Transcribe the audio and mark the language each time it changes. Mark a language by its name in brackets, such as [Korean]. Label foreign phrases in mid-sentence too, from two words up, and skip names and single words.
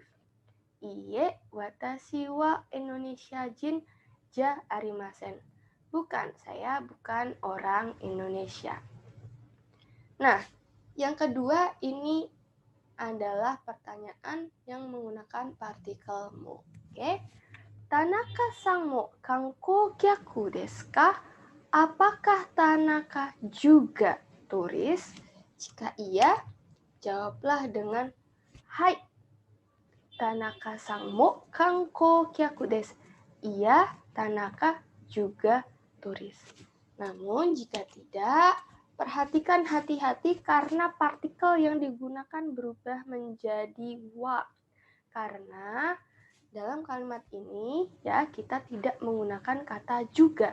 [Japanese] いいえ、私はインドネシア人じゃありません. [Indonesian] Bukan, saya bukan orang Indonesia. Nah, yang kedua ini adalah pertanyaan yang menggunakan partikel mo. Oke. [Japanese] 田中さんも観光客ですか? [Indonesian] Apakah Tanaka juga turis? Jika iya, jawablah dengan hai. [Japanese] 田中さんも観光客です. [Indonesian] Iya, Tanaka juga turis. Namun jika tidak, perhatikan hati-hati karena partikel yang digunakan berubah menjadi wa. Karena dalam kalimat ini ya kita tidak menggunakan kata juga.